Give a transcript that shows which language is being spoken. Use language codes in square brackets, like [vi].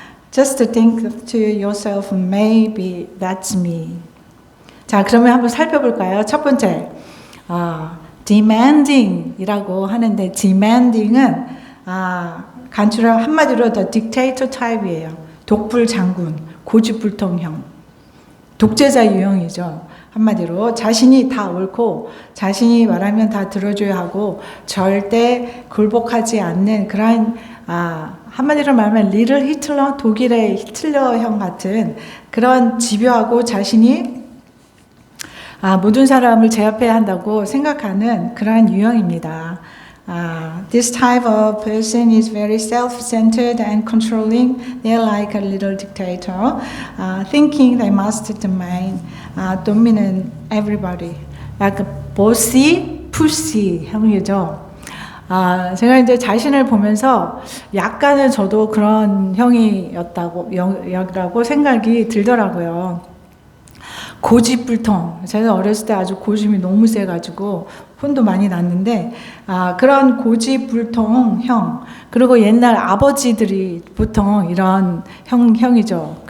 [en] just think to yourself, maybe that's me. [ko] 자, 그러면 한번 살펴볼까요? 첫 번째, demanding이라고 하는데, demanding은 간추려 한마디로 [en] the dictator type [ko] 이에요. 독불 장군, 고집불통형, 독재자 유형이죠. 한마디로 자신이 다 옳고 자신이 말하면 다 들어줘야 하고 절대 굴복하지 않는 그런 한마디로 말하면 리틀 히틀러, 독일의 히틀러형 같은 그런 집요하고 자신이 모든 사람을 제압해야 한다고 생각하는 그러한 유형입니다. [en] This type of person is very self-centered and controlling. They're like a little dictator, thinking they must dominate everybody. [ko] 약간 [en] bossy, pussy [ko] 형이죠. 제가 이제 자신을 보면서 약간은 저도 그런 형이었다고 생각이 들더라고요. 고집불통. 제가 어렸을 때 아주 고집이 너무 세가지고 혼도 많이 났는데 그런 고집불통 형, 그리고 옛날 아버지들이 보통 이런 형이죠.